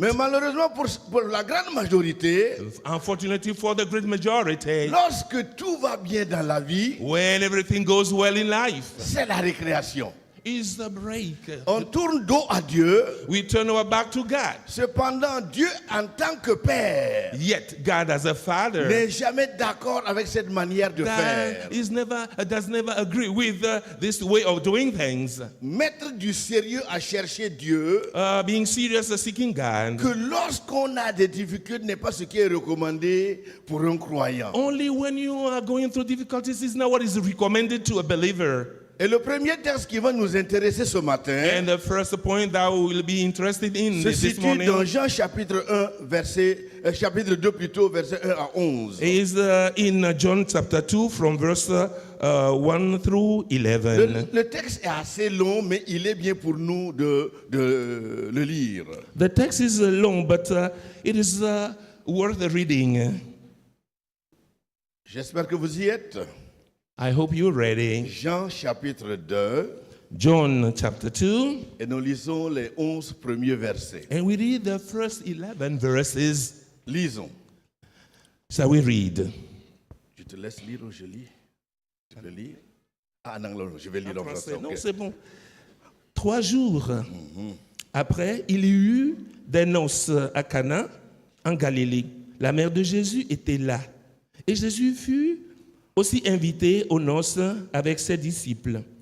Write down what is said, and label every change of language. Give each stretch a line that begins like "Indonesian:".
French: Mais malheureusement, pour la grande majorité,
English: Unfortunately for the great majority,
French: lorsque tout va bien dans la vie,
English: when everything goes well in life,
French: c'est la récréation.
English: is the break.
French: On tourne dos à Dieu.
English: We turn our back to God.
French: Cependant, Dieu en tant que Père
English: Yet God as a father
French: n'est jamais d'accord avec cette manière de faire.
English: does never agree with this way of doing things.
French: Mettre du sérieux à chercher Dieu,
English: Being serious, seeking God.
French: que lorsqu'on a des difficultés n'est pas ce qui est recommandé pour un croyant.
English: Only when you are going through difficulties is not what is recommended to a believer.
French: Et le premier texte qui va nous intéresser ce matin
English: And the first point that we will be interested in
French: se
English: this
French: situe
English: morning
French: dans Jean chapitre 1, chapitre 2 plutôt, verset 1 à 11.
English: is in John chapter 2 from verse 1 through 11.
French: Le texte est assez long, mais il est bien pour nous de le lire.
English: The text is long, but it is worth reading.
French: J'espère que vous y êtes.
English: I hope you're ready.
French: Jean chapitre 2,
English: John chapter 2,
French: et nous lisons les 11 premiers versets.
English: and we read the first 11 verses.
French: Lisons.
English: Shall we read?
French: Je te laisse lire ou je lis? Tu peux lire? Ah non, non, je vais lire en français. Non, ok. c'est bon. 3 jours après, il y eut des noces à Cana, en Galilée. La mère de Jésus était là. Et Jésus fut aussi invité aux noces avec ses disciples.